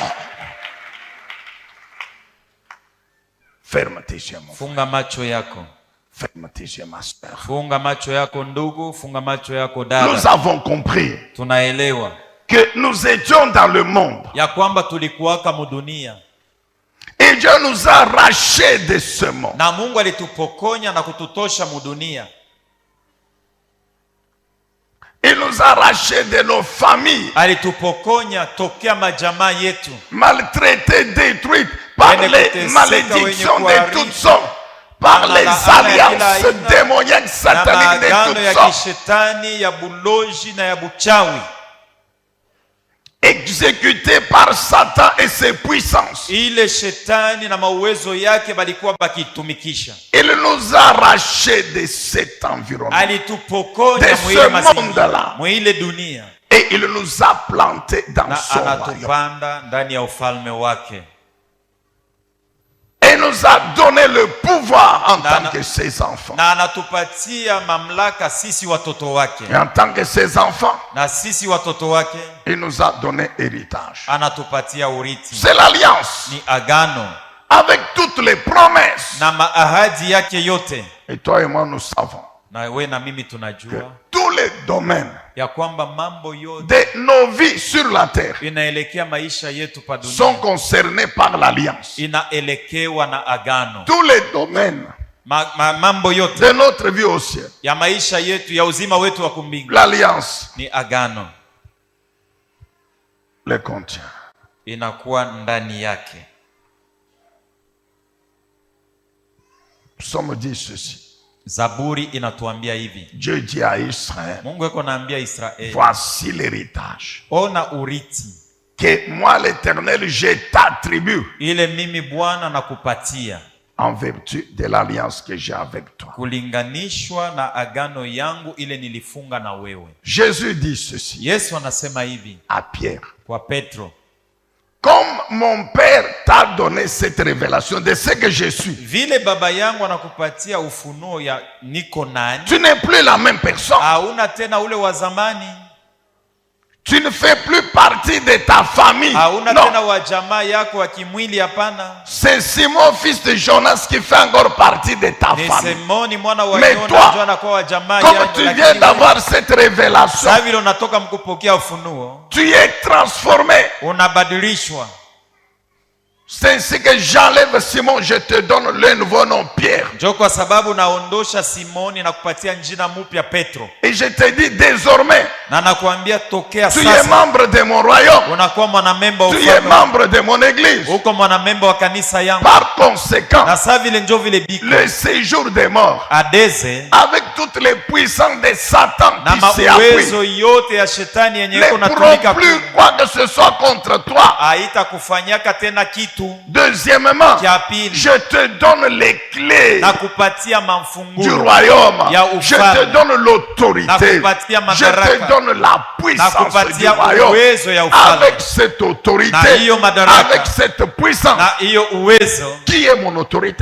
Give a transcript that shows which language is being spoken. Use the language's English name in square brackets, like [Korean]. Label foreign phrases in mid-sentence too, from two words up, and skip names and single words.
[French] Ferme tes yeux, mon frère. [Swahili] Funga macho yako, [French] Ferme tes yeux, ma soeur. [Swahili] funga macho yako ndugu, funga macho yako [French] Nous [Swahili] dada. [French] avons compris [Swahili] Tunaelewa [French] que nous étions dans le monde [Swahili] ya kwamba tulikuwaka mudunia [French] et Dieu nous a arrachés de ce monde. [Swahili] na Mungu alitupokonya na kututosha mudunia. [French] Il nous a arrachés de nos familles, [Swahili] Alitupokonya tokea majamaa yetu, [French] maltraités, détruites par [Swahili] Wenye [French] les [Swahili] kuteseka, [French] malédictions [Swahili] wenye [French] de [Swahili] kuharibu, [French] toutes sortes, par [Swahili] na [French] les [Swahili] laana ya kila [French] alliances [Swahili] aina, [French] démoniaques, [Swahili] na [French] sataniques de [Swahili] maagano [French] toutes [Swahili] ya [French] sortes. [Swahili] kishetani ya buloji na ya buchawi. [French] exécuté par Satan et ses puissances. [Swahili] Ile shetani na mauwezo yake balikuwa bakitumikisha. [French] Il nous a arrachés de cet environnement, [Swahili] alitupokonya [French] de ce monde-là, [Swahili] mwile dunia, [French] et il nous a plantés dans son royaume. [Swahili] Anatupanda ndani ya ufalme wake. [French] Et nous a donné le pouvoir en tant que ses enfants. [Swahili] Na anatupatia mamlaka sisi watoto wake. [French] Et en tant que ses enfants, [Swahili] na sisi watoto wake, [French] il nous a donné héritage. [Swahili] Anatupatia urithi. [French] C'est l'alliance. [Swahili] Ni agano. [French] Avec toutes les promesses. [Swahili] Na maahadi yake yote. [French] Et toi et moi nous savons. [Swahili] Na wewe na mimi tunajua. [French] Tous les domaines [Swahili] ya kwamba mambo yote [French] de nos vies sur la terre [Swahili] inaelekea maisha yetu pa dunia [French] sont concernés par l'alliance. [Swahili] Inaelekewa na agano. [French] Tous les domaines [Swahili] mambo yote [French] de notre vie au ciel, [Swahili] ya maisha yetu ya uzima wetu wa kumbingu, [French] l'alliance [Swahili] ni agano, [French] le contient. [Swahili] Inakuwa ndani yake. [French] Psaume dit ceci. [Swahili] Zaburi inatuambia hivi. [French] Dieu dit à Israël, [Swahili] Mungu yuko naambia Israeli, [French] voici l'héritage [Swahili] ona urithi [French] que moi l'Éternel je t'attribue, [Swahili] ile mimi Bwana nakupatia, [French] en vertu de l'alliance que j'ai avec toi, [Swahili] kulinganishwa na agano yangu ile nilifunga na wewe. [French] Jésus dit ceci. [Swahili] Yesu anasema hivi [French] à Pierre, [Swahili] kwa Petro, [French] comme mon père t'a donné cette révélation de ce que je suis, [Swahili] vile baba yangu anakupatia ufunuo ya niko nani, [French] tu n'es plus la même personne. [Swahili] Hauna tena ule wa zamani. [French] Tu ne fais plus partie de ta famille. [Swahili] Hauna [French] non. [Swahili] tena wa jamaa yako wa kimwili, hapana. [French] C'est Simon fils de Jonas qui fait encore partie de ta famille. [Swahili] Simoni mwana wa [French] Mais [Swahili] Yona, [French] toi, comme tu viens d'avoir cette révélation, tu es transformé. [Swahili] Unabadilishwa. [French] C'est ainsi que j'enlève Simon, je te donne le nouveau nom Pierre. [Swahili] Ndio kwa sababu naondosha Simoni na kupatia jina mpya Petro. [French] Et je te dis désormais, [Swahili] na nakuambia tokea [French] tu [Swahili] sasa, [French] es membre de mon royaume. [Swahili] Unakuwa mwanamemba wa [French] tu [Swahili] ufalme. [French] es membre de mon église. [Swahili] Uko mwanamemba wa kanisa yangu. [French] Par conséquent, [Swahili] na sasa vile ndio vile biko, [French] le séjour des morts, [Swahili] adeze, [French] avec toutes les puissances de Satan [Swahili] na [French] qui s'est appris, [Swahili] yote ya shetani yenye [French] ne [Swahili] iko [French] pourront [Swahili] natumika [French] plus quoi que ce soit contre toi. [Swahili] Haitakufanyaka tena kitu. [French] Deuxièmement, je te donne les clés du royaume. Je te donne l'autorité. Je te donne la puissance du royaume. Avec cette autorité, avec cette puissance, qui est mon autorité?